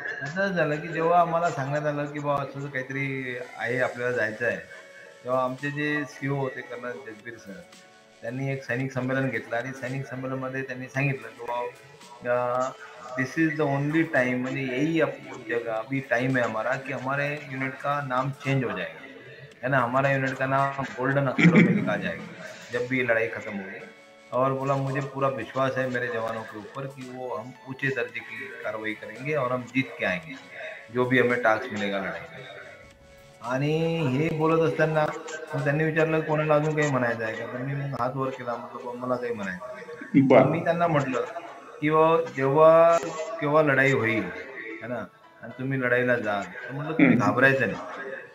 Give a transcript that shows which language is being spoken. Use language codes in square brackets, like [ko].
[mr] असं झालं की जेव्हा आम्हाला सांगण्यात आलं की बाबा असं काहीतरी आहे, आपल्याला जायचं आहे, तेव्हा आमचे जे CO होते कर्नल जसबीर सर, त्यांनी एक सैनिक संमेलन घेतलं, आणि सैनिक संमेलनामध्ये त्यांनी सांगितलं की बाबा [en] this is the only time, [mr] म्हणजे [hi] यही जगह अभी टाइम है हमारा कि हमारे यूनिट का नाम चेंज हो जाएगा, है ना, हमारा यूनिट का नाम गोल्डन अक्षरों में लिखा जाएगा जब भी ये लड़ाई खत्म होगी. और बोला मुझे पूरा विश्वास है मेरे जवानों के ऊपर कि वो हम ऊंचे दर्जे की कार्रवाई करेंगे और हम जीत के आएंगे, जो भी हमें टास्क मिलेगा लढाई. [mr] आणि हे बोलत असताना त्यांनी विचारलं कोणाला अजून काही म्हणायचं आहे का, तर मी मग हात वर केला, म्हटलं मला काही म्हणायचं. मी त्यांना म्हटलं की जेव्हा केव्हा लढाई होईल है ना, आणि तुम्ही लढाईला जाल, तर म्हटलं तुम्ही घाबरायचं नाही,